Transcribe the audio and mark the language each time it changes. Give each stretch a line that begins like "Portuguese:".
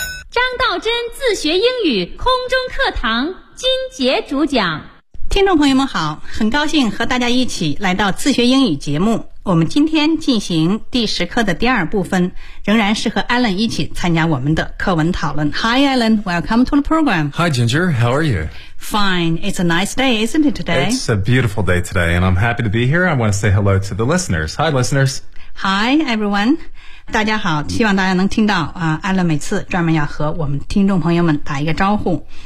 Chinese: 张道真自学英语空中课堂金杰主讲。听众朋友们好，很高兴和大家一起来到自学英语节目。我们今天进行第10课的第二部分，仍然是和 Alan 一起参加我们的课文讨论。
English: Hi Alan, welcome to the program. Hi Ginger, how are you? Fine, it's a nice day, isn't it today? It's a beautiful day today, and I'm happy to be here. I want to say hello to the listeners. Hi listeners. Hi everyone.
Chinese: 大家好，希望大家能听到啊，艾伦每次专门要和我们听众朋友们打一个招呼。